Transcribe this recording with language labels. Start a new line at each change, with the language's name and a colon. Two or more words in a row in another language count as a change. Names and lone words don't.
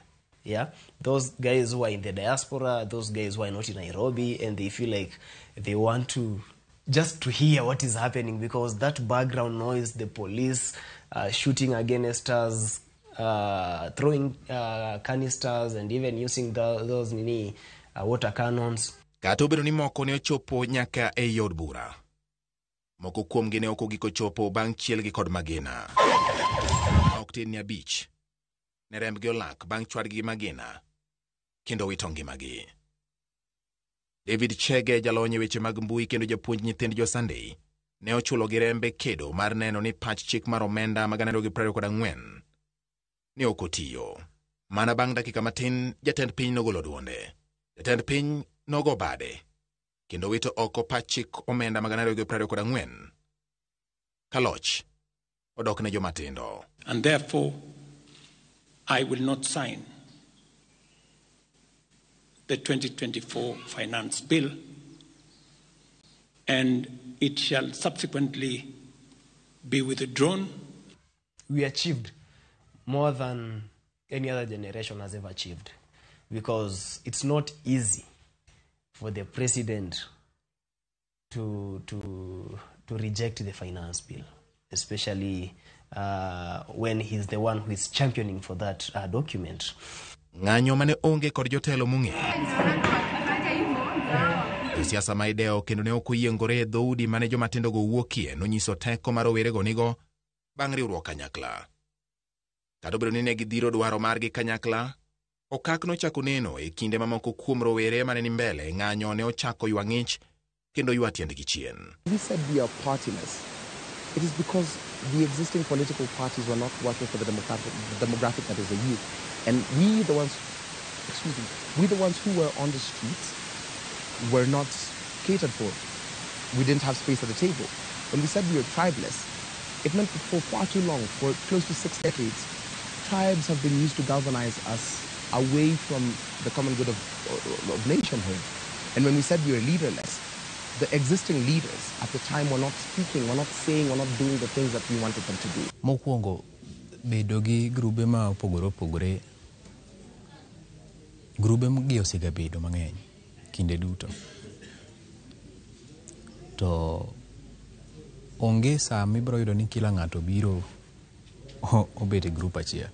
English: Yeah, those guys who are in the diaspora, those guys who are not in Nairobi, and they feel like they want to just to hear what is happening, because that background noise, the police shooting against us, throwing canisters, and even using those water cannons.
Luo (Kenya and Tanzania): Kata obedo ni moko ne ochopo nyaka e yod bura. Moko kuomgi ne okogiko chopo bang' chielgi kod magina. Ok tin ni abich. Ne rembgi olak bang' chwadgi magina. Kendo wito ngimagi. David Chege, jalony e weche mag mbui kendo japuonj nyithind jo Sunday, ne ochulo gi rembe kedo mar neno ni pach chik mar omenda magana 24 ne okotiyo. Mana bang' dakika matin, jatend piny nogolo duonde. Jatend piny nogo bade, kendo wito oko pach chik omenda magana 24 kaloch odok ne jomatindo.
English: And therefore, I will not sign the 2024 finance bill, and it shall subsequently be withdrawn. We achieved more than any other generation has ever achieved, because it's not easy for the president to reject the finance bill, especially when he's the one who is championing for that document.
Luo (Kenya and Tanzania): Ng'anyo mane onge kod jotelo mung'e. Siasa ma ideo kendo ne okoyiengore dhoudi mane jomatindo go wuokie nonyiso teko mar rowerego nigo bang' riwruok kanyakla. Kata obedo ni ne gidhiro dwaro margi kanyakla, okak nochako neno e kinde mamoko kuom rowere mane ni mbele ng'anyo ne ochako ywa ng'ich kendo ywa tiendgi chien.
English: We said we are partyless. It is because the existing political parties were not working for the demographic that is the youth. And we the ones who were on the streets were not catered for. We didn't have space at the table. When we said we were tribeless, it meant that for far too long, for close to 6 decades, tribes have been used to galvanize us away from the common good of nationhood. And when we said we were leaderless, the existing leaders at the time were not speaking, were not saying, were not doing the things that we wanted them to do.
Luo (Kenya and Tanzania): Mokwongo bedo gi grube ma opogore grube gi osega bedo mang'eny kinde duto. To onge saa mibro yudo ni kila ng'ato biro obete grup achiel.